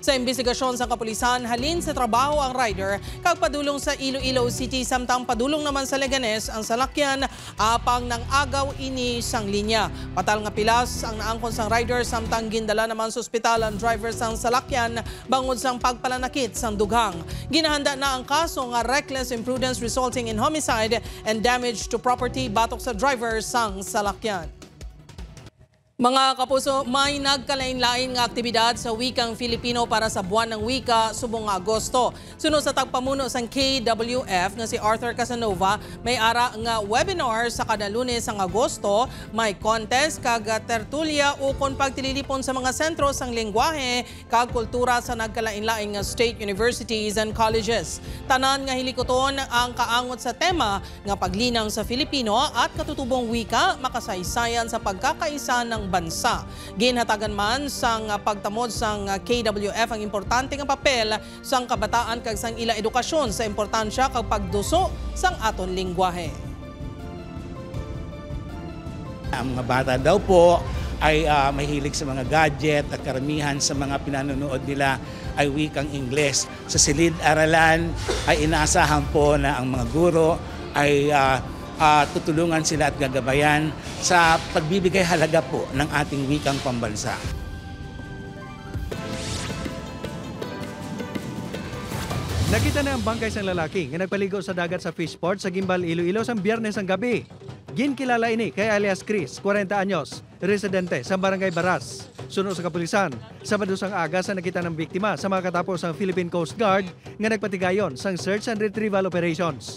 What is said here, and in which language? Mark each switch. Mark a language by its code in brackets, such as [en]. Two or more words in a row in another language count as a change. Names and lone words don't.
[hil] Sa investigasyon sa kapulisan, halin sa trabaho ang rider kag padulong sa Iloilo City samtang padulong naman sa Leganes ang salakyan apang nang agaw ini sang linya. Patal nga pilas ang naangkon sang rider samtang gindala naman sa ospital ang driver sang salakyan bangod sang pagpalanakit sang dughang. Ginahanda na ang kaso nga [en] reckless imprudence resulting in homicide and damage to property [hil] batok sa driver sang salakyan. Mga kapuso, may nagkalain-lain nga aktibidad sa wikang Filipino para sa [tl] buwan ng wika [hil] subong Agosto. Sunod sa tagpamuno sang KWF nga si Arthur Casanova, may ara nga webinar sa kada Lunes sang Agosto, may contest kag tertulya ukon pagtililipon sa mga sentro sang lengguwahe kag kultura sa nagkalain-lain nga [en] state universities and colleges. [hil] Tanan nga hilikoton ang kaangot sa tema nga [tl] paglinang sa Filipino at katutubong wika makasaysayan sa pagkakaisa ng bansa. [hil] Ginhatagan man sang pagtamod sang KWF ang importante nga papel sang kabataan kag sang ila edukasyon sa importansya kag pagduso sang aton lengguwahe. [tl] Ang mga bata daw po ay mahilig sa mga gadget at karamihan sa mga pinanonood nila ay wikang Ingles. Sa silid-aralan ay inaasahan po na ang mga guro ay tutulungan sila at gagabayan sa pagbibigay halaga po ng ating wikang pambansa. [hil] Nakita na ang bangkay sang lalaki nga nagpaligo sa dagat sa fishport sa Gimbal, Iloilo sa Biyernes ang gabi. Ginkilala ini kay alias Chris, 40 anyos, residente sa Barangay Baras. Sunod sa kapulisan, Sabado sang aga sa nakita ng biktima sa mga katapos ang Philippine Coast Guard nga nagpatigayon sang [en] search and retrieval operations.